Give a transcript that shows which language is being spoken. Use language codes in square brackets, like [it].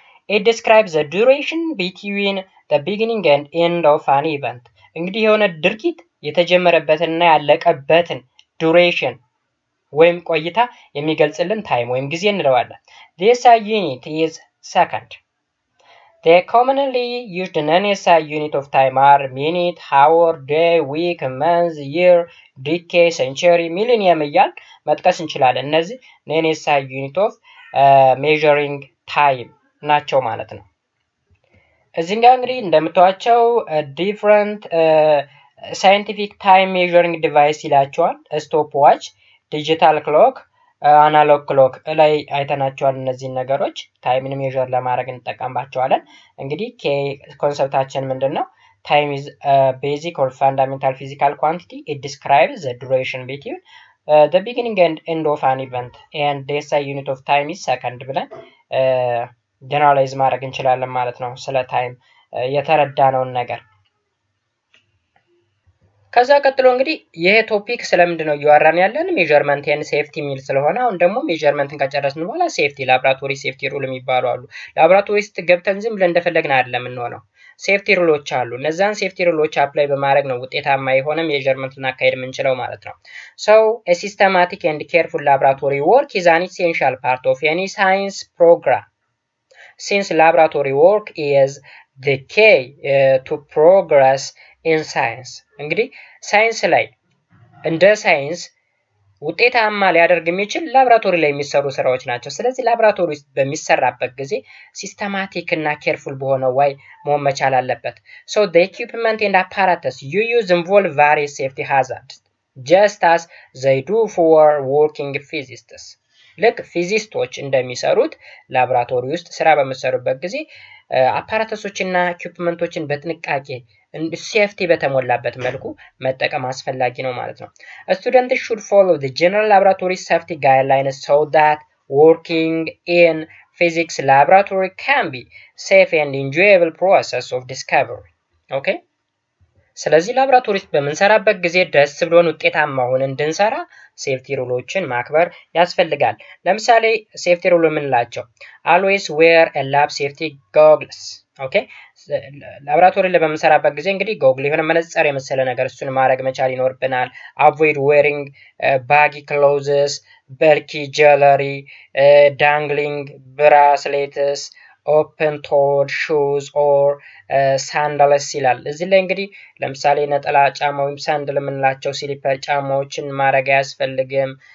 [en] It describes the duration between the beginning and end of an event. [am] እንግዲህ የሆነ ድርጊት የተጀመረበትንና ያለቀበትን duration ወይም ቆይታ የሚገልጽልን ታይም ወይም ጊዜ እንለዋለን። [en] The SI unit is second. The commonly used non-SI unit of time are minute, hour, day, week, month, year, decade, century, millennium [am] እያል መጥቀስ እንችላለን። እነዚህ non-SI unit of measuring time ናቸው ማለት ነው። እዚህ ጋር እንግዲህ እንደምታዩቸው different scientific time measuring device ይላቸዋል። ስቶፕ ዋች፣ ዲጂታል ክሎክ፣ አናሎግ ክሎክ ላይ አይተናቸዋል። እነዚህ ነገሮች ታይምን ሜዠር ለማድረግ እንጠቀምባቸዋለን። እንግዲህ ኮንሰፕታችን ምንድነው? [en] Time is a basic or fundamental physical quantity. It describes the duration between the beginning and end of an event, and the SI unit of time is second [am] ብለን ጀነራላይዝ ማድረግ እንችላለን ማለት ነው። ስለ ታይም የተረዳነውን ነገር ከዛ ቀጥሎ እንግዲህ ይሄ ቶፒክ ስለምንድነው እያወራን ያለን? ሜዠርመንት ኤንድ ሴፍቲ ሚል ስለሆነ አሁን ደግሞ ሜዠርመንትን ከጨረስን በኋላ ሴፍቲ፣ ላብራቶሪ ሴፍቲ ሩል የሚባሉ አሉ። ላብራቶሪ ውስጥ ገብተን ዝም ብለን እንደፈለግን አይደለም የምንሆነው። ሴፍቲ ሩሎች አሉ። እነዛን ሴፍቲ ሩሎች አፕላይ በማድረግ ነው ውጤታማ የሆነ ሜዠርመንት ልናካሄድ የምንችለው ማለት ነው። [en] So a systematic and careful laboratory work is an essential part of any science program. Since laboratory work is the key to progress in science. [am] እንግዲህ ሳይንስ ላይ እንደ ሳይንስ ውጤታማ ሊያደርግ የሚችል ላብራቶሪ ላይ የሚሰሩ ስራዎች ናቸው። ስለዚህ ላብራቶሪ ውስጥ በሚሰራበት ጊዜ ሲስተማቲክ እና ኬርፉል በሆነ way መሆን መቻል አለበት። [en] So the equipment and apparatus you use involve various safety hazards just as they do for working physicists. [am] ልክ ፊዚስቶች እንደሚሰሩት ላብራቶሪ ውስጥ ስራ በሚሰሩበት ጊዜ አፓራተሶችና ኢኩፕመንቶችን በጥንቃቄ ሴፍቲ በተሞላበት መልኩ መጠቀም አስፈላጊ ነው ማለት ነው። [en] Students should follow the general laboratory safety guidelines so that working in physics laboratory can be safe and enjoyable process of discovery. Okay? [am] ስለዚህ ላብራቶሪ ውስጥ በመንሰራበት ጊዜ ደስ ብሎን ውጤታማ ሆነን እንድንሰራ ሴፍቲ ሩሎችን ማክበር ያስፈልጋል። ለምሳሌ ሴፍቲ ሩል የምንላቸው [en] always wear a lab safety goggles. [am] ኦኬ ላብራቶሪ ላይ በመንሰራበት ጊዜ እንግዲህ ጎግል የሆነ መነጽር የመሰለ ነገር እሱን ማድረግ መቻል ይኖርብናል። [en] avoid wearing baggy clothes, bulky jewelry, dangling bracelets, open-toed shoes or sandals [am] ይላል። እዚህ ላይ እንግዲህ ለምሳሌ ነጠላ ጫማ ወይም ሳንደል የምንላቸው ስሊፐር ጫማዎችን ማድረግ አያስፈልግም።